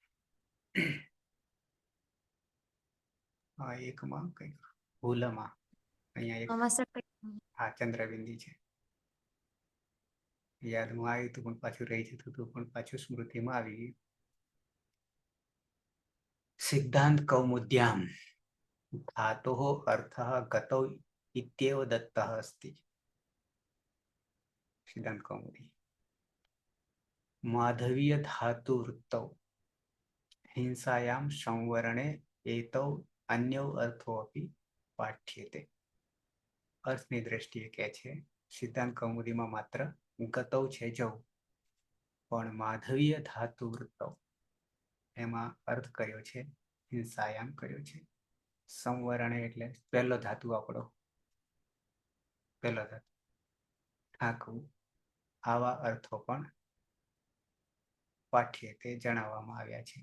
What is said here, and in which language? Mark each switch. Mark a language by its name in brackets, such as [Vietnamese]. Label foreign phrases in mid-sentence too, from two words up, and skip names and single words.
[Gujarati] એકમાં કઈ હુલમાં અહીંયા એક હા ચંદ્રબિંદી છે. યાદમાં આવ્યું હતું પણ પાછું રહી જતું હતું પણ પાછું સ્મૃતિમાં આવી ગયું. [Sanskrit] સિદ્ધાંત કૌમુદ્યામ धातोः अर्थः गतौ इत्येव दत्तः अस्ति. सिद्धांत कौमुदी माधवीय धातु वृत्तौ हिंसायां संवरणे एतौ अन्यौ अर्थो अपि पाठ्यते. [Gujarati] અર્થની દ્રષ્ટિએ કહે છે સિદ્ધાંત કૌમુદીમાં માત્ર ગતૌ છે જવું પણ માધવીય ધાતુ વૃત્તૌ એમાં અર્થ કયો છે હિંસાયામ કયો છે. સંવરણે એટલે પહેલો ધાતુ આપણો પહેલો ધાતુ ઠાકવું આવા અર્થો પણ પાઠ્ય તે જણાવવામાં આવ્યા છે.